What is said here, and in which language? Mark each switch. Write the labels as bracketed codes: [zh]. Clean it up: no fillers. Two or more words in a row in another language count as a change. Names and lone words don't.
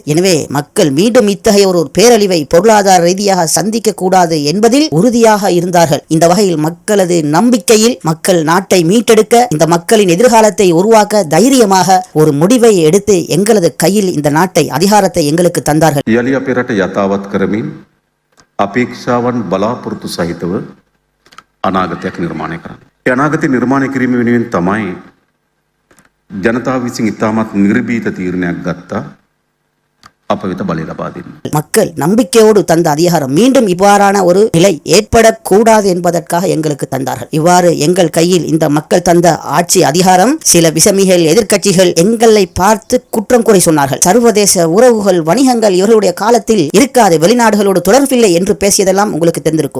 [ta] எனவே மக்கள் மீண்டும் இத்தகைய ஒரு பேரழிவை பொருளாதார ரீதியாக சந்திக்க கூடாது என்பதில் உறுதியாக இருந்தார்கள். இந்த வகையில் மக்களது நம்பிக்கையில் மக்கள் நாட்டை மீட்டெடுக்க, இந்த மக்களின் எதிர்காலத்தை உருவாக்க தைரியமாக ஒரு முடிவை எடுத்து எங்களது கையில் இந்த நாட்டை, அதிகாரத்தை எங்களுக்கு தந்தார்கள். [si] අපේක්ෂාවන් බලාපොරොත්තු සහිතව අනාගතයක් නිර්මාණය කරන්න. ඒ අනාගතය නිර්මාණය කිරීම වෙනුවෙන් තමයි ජනතාව විසින් ඉතාමත් නිර්භීත තීරණයක් ගත්තා. අප වෙත බලය ලබා දෙන්න. [ta] மக்கள் நம்பிக்கையோடு தந்த அதிகாரம் மீண்டும் இவ்வாறான ஒரு நிலை ஏற்படக்கூடாது என்பதற்காக எங்களுக்கு தந்தார்கள். இவ்வாறு எங்கள் கையில் இந்த மக்கள் தந்த ஆட்சி அதிகாரம் சில விசமிகள், எதிர்க்கட்சிகள் எங்களை பார்த்து குற்றம் கூறி சொன்னார்கள். சர்வதேச உறவுகள், வணிகங்கள் இவர்களுடைய காலத்தில் இருக்காது, வெளிநாடுகளோடு தொடர்பில்லை என்று பேசியதெல்லாம் உங்களுக்கு தெரிந்திருக்கும்.